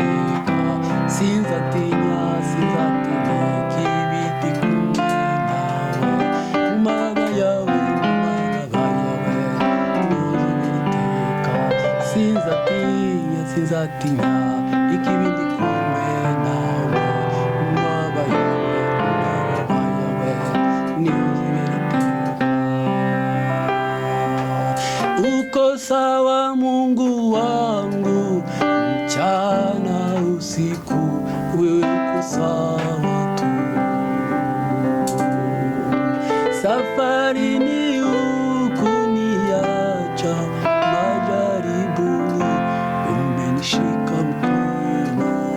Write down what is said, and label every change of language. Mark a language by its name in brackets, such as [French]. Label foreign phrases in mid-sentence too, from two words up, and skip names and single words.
[Kinyarwanda] Sinzatinya ikibi ndi kumwe nawe, mu mababa yawe sinzatinya ikibi ndi kumwe nawe, mu mababa yawe nizibirite. [Swahili] Uko sawa Mungu wangu, mchana usiku wewe uko sawa tu. Safarini hukuniacha, majaribuni umenishika mkono.